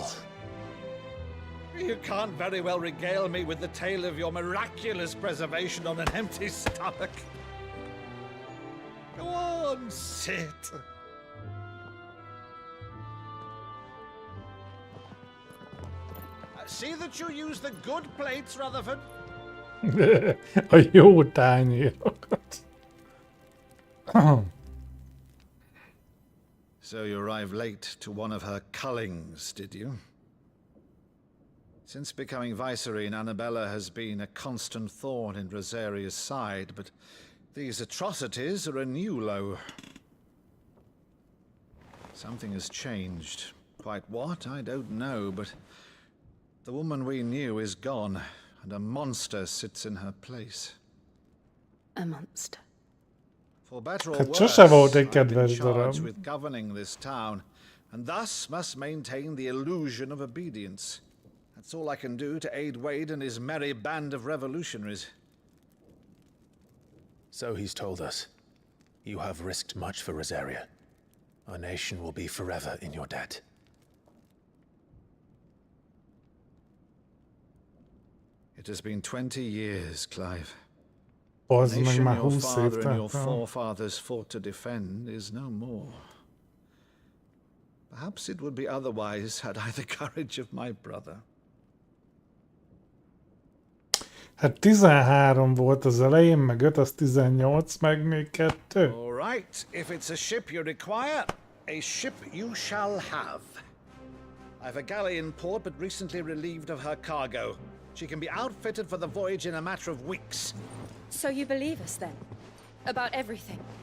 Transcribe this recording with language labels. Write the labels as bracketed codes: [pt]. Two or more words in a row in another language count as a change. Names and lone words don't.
[en] You can't very well regale me with the tale of your miraculous preservation on an empty stomach. Go on, sit. See that you use the good plates, Rutherford. [hu] A jó tányérokat. [en] So you arrived late to one of her cullings, did you? Since becoming Vicereine, Annabella has been a constant thorn in Rosaria's side, but these atrocities are a new low. Something has changed. Quite what, I don't know, but the woman we knew is gone, and a monster sits in her place. A monster. For better or [hu] Hát [en] worse, [hu] sose volt egy [en] I've been [hu] kedves [en] charged [hu] darab. [en] with governing this town, and thus must maintain the illusion of obedience. That's all I can do to aid Wade and his merry band of revolutionaries. So he's told us. You have risked much for Rosaria. Our nation will be forever in your debt. It has been 20 years, Clive. [hu] Az [en] The [hu] meg [en] nation [hu] már [en] your [hu] 20 [en] father and your [hu] év. [en] forefathers fought to defend is no more. Perhaps it would be otherwise had I the courage of my brother. [hu] Hát 13 volt az elején, meg 5, az 18, meg még 2. [en] All right, if it's a ship you require, a ship you shall have. I've a galley in port, but recently relieved of her cargo. She can be outfitted for the voyage in a matter of weeks. So you believe us then? About everything?